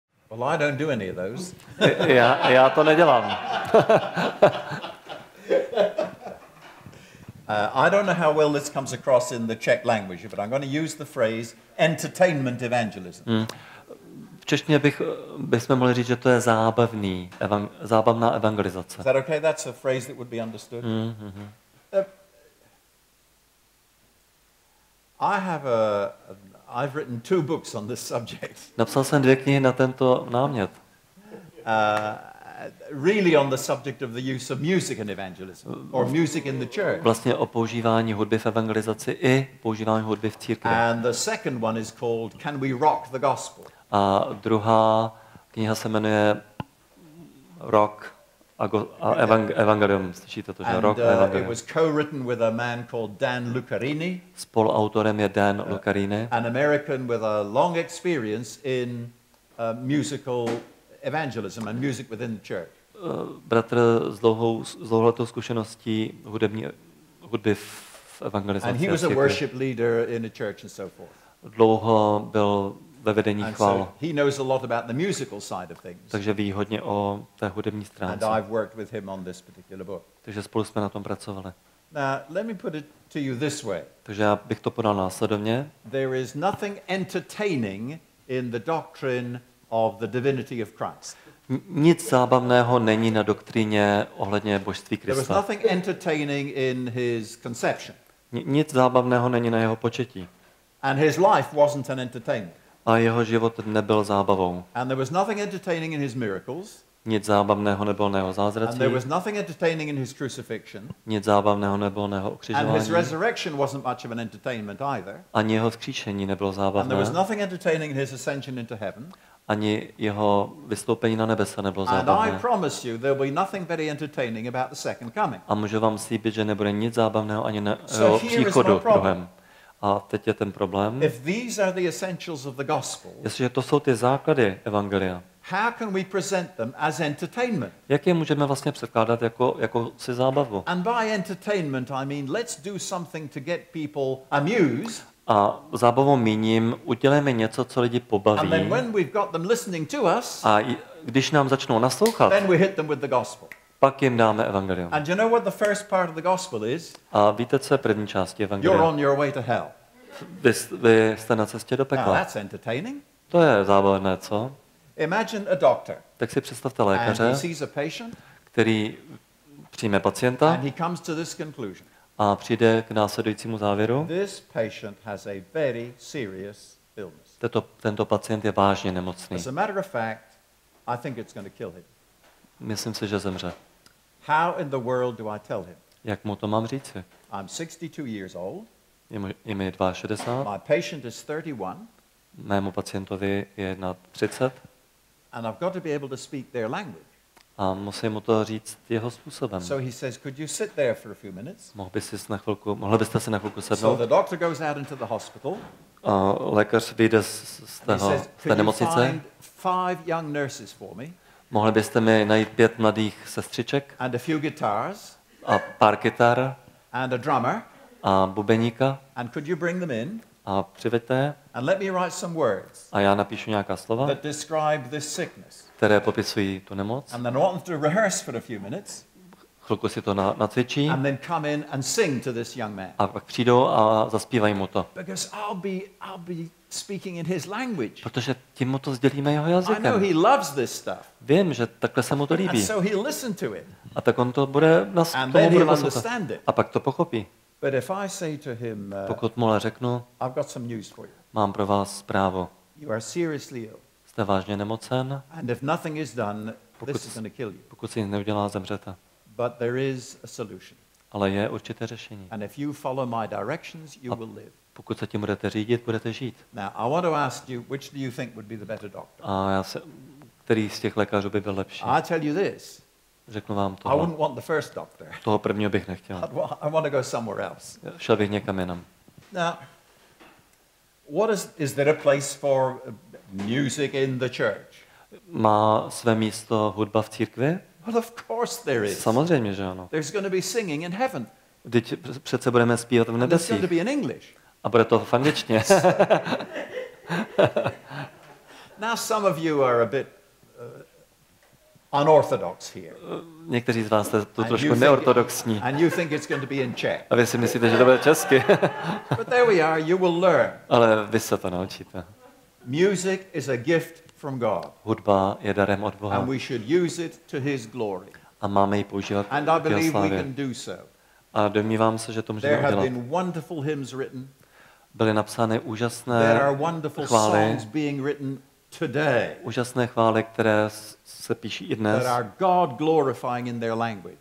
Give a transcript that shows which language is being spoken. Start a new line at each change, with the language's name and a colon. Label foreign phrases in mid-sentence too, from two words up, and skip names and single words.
English: Well, I don't do any of those.
Czech: Já to nedělám.
English: I don't know how well this comes across in the Czech language, but I'm going to use the phrase entertainment evangelism.
Czech: V češtině bychom mohli říct, že to je zábavná evangelizace.
English: Is that okay? That's a phrase that would be understood. I've written 2 books on this subject.
Czech: Napsal jsem 2 knihy na tento námět.
English: Really on the subject of the use of music in evangelism, or music in the church.
Czech: Vlastně o používání hudby v evangelizaci i používání hudby v církvi.
English: And the second one is called Can We Rock the Gospel?
Czech: A druhá kniha se jmenuje Rock a Evangelium. Slyšíte to, že Rock a Evangelium.
English: It was co-written with a man called Dan Lucarini.
Czech: Spoluautorem je Dan Lucarini.
English: An American with a long experience in musical evangelism and music within the church.
Czech: Bratr s dlouholetou zkušeností hudby v evangelizaci.
English: And he was a worship leader in a church and so forth.
Czech: Dlouho byl ve vedení chvál.
English: So he knows a lot about the musical side of things.
Czech: Takže ví hodně o té hudební stránce.
English: And I've worked with him on this particular book.
Czech: Takže spolu jsme na tom pracovali.
English: Now, let me put it to you this way.
Czech: Takže já bych to podal následovně.
English: There is nothing entertaining in the doctrine of the divinity of Christ.
Czech: Nic zábavného není na doktríně ohledně božství
English: There was
Czech: Krista.
English: nothing entertaining in his conception.
Czech: Nic zábavného není na jeho početí.
English: And his life wasn't an entertainment.
Czech: A jeho život nebyl zábavou.
English: And there was nothing entertaining in his miracles.
Czech: Nic zábavného nebylo na jeho
English: And there
Czech: zázracích.
English: was nothing entertaining in his crucifixion.
Czech: Nic zábavného nebylo na jeho
English: And his
Czech: ukřižování.
English: resurrection wasn't much of an entertainment either.
Czech: Ani jeho vzkříšení nebylo
English: And there was
Czech: zábavné.
English: nothing entertaining in his ascension into heaven.
Czech: Ani jeho vystoupení na nebesa nebylo
English: And I
Czech: zábavné.
English: promise you there will be nothing very entertaining about the second coming.
Czech: A můžu vám slíbit, že nebude nic zábavného ani na
English: So
Czech: jeho
English: here is my
Czech: příchodu
English: problem.
Czech: druhém. A teď je ten problém.
English: If these are the essentials of the gospel,
Czech: Jestliže to jsou ty základy evangelia,
English: how can we present them as entertainment?
Czech: jak je můžeme vlastně předkládat jako si zábavu?
English: And by entertainment I mean let's do something to get people amused.
Czech: A zábavou míním, udělejme něco, co lidi
English: And then
Czech: pobaví.
English: when we've got them listening to us,
Czech: A když nám začnou naslouchat,
English: then we hit them with the gospel.
Czech: pak jim dáme evangelium.
English: And you know what the first part of the gospel is?
Czech: A víte, co je první části
English: You're
Czech: evangelia?
English: on your way to hell.
Czech: Vy jste na cestě do
English: Now
Czech: pekla.
English: that's entertaining.
Czech: To je zábavné, co?
English: Imagine a doctor
Czech: Tak si představte
English: and he
Czech: lékaře,
English: sees a patient
Czech: který přijme pacienta
English: and he comes to this conclusion.
Czech: a přijde k následujícímu závěru.
English: This patient has a very serious illness.
Czech: Tento pacient je vážně nemocný.
English: As a matter of fact, I think it's going to kill him.
Czech: Myslím si, že zemře.
English: How in the world do I tell him?
Czech: Jak mu to mám říci?
English: I'm 62 years old.
Czech: Je mi 62,
English: My patient is 31.
Czech: mému pacientovi je 30
English: And I've got to be able to speak their language.
Czech: a musím mu to říct jeho způsobem.
English: So he says, could you sit there for a few minutes?
Czech: Mohli byste si na chvilku
English: So
Czech: sednout?
English: the doctor goes out into the hospital.
Czech: A lékař vyjde z
English: He says,
Czech: té
English: could you
Czech: nemocnice.
English: find 5 young nurses for me
Czech: Mohli byste mi najít 5 mladých sestřiček
English: and a few guitars
Czech: a pár kytar
English: and a drummer,
Czech: a bubeníka
English: and could you bring them in
Czech: a přiveďte je
English: and let me write some words
Czech: a já napíšu nějaká slova,
English: that describe this sickness.
Czech: které popisují tu nemoc.
English: And then I want them to rehearse for a few minutes
Czech: Chvilku si to nacvičí
English: and then come in and sing to this young man.
Czech: a pak přijdou a zaspívají mu to.
English: Because I'll be speaking in his language.
Czech: Protože tím mu to sdělíme jeho
English: I know
Czech: jazykem.
English: he loves this stuff.
Czech: Vím, že takhle se mu to
English: And
Czech: líbí.
English: so he'll listen to it.
Czech: A tak on to bude
English: And
Czech: tomu
English: then
Czech: bude
English: he'll
Czech: naslouchat.
English: understand it.
Czech: A pak to pochopí.
English: But if I say to him,
Czech: Pokud mu ale řeknu,
English: I've got some news for you.
Czech: mám pro vás zprávu.
English: You are seriously ill.
Czech: Jste vážně nemocen,
English: And if nothing is done, this is going to kill you.
Czech: pokud si nic neudělá, zemřete.
English: But there is a solution.
Czech: Ale je určité řešení.
English: And if you follow my directions, you will live.
Czech: Pokud se tím budete řídit, budete žít.
English: Now, I want to ask you, which do you think would be the better doctor?
Czech: A který z těch lékařů by byl lepší?
English: I tell you this.
Czech: Řeknu vám
English: I wouldn't
Czech: toho.
English: want the first doctor.
Czech: Toho prvního bych nechtěl.
English: I want to go somewhere else.
Czech: Šel bych někam jinam.
English: Now, what is there a place for music in the church?
Czech: Má své místo hudba v církvi?
English: Well, of course there is.
Czech: Samozřejmě, že ano.
English: There's going to be singing in heaven.
Czech: Vždyť přece budeme zpívat v
English: And it's going to
Czech: nebesích.
English: be in English.
Czech: A bude to v angličtině.
English: Now, some of you are a bit unorthodox here.
Czech: Někteří z vás jste tu
English: And
Czech: trošku
English: you think-
Czech: neortodoxní.
English: And you think it's going to be in Czech.
Czech: A vy si myslíte, že to bude česky.
English: But there we are, you will learn.
Czech: Ale vy se to naučíte.
English: Music is a gift from God,
Czech: Hudba je darem od
English: and
Czech: Boha
English: we should use it to his glory.
Czech: a máme ji používat
English: And I
Czech: k jeho
English: believe we
Czech: slávě.
English: can do so.
Czech: A domnívám se, že to můžeme
English: There have
Czech: udělat.
English: been wonderful hymns written.
Czech: Byly napsány
English: There
Czech: úžasné
English: are wonderful
Czech: chvály,
English: songs being written today
Czech: úžasné chvály, které se píší i dnes
English: that are God glorifying in their language.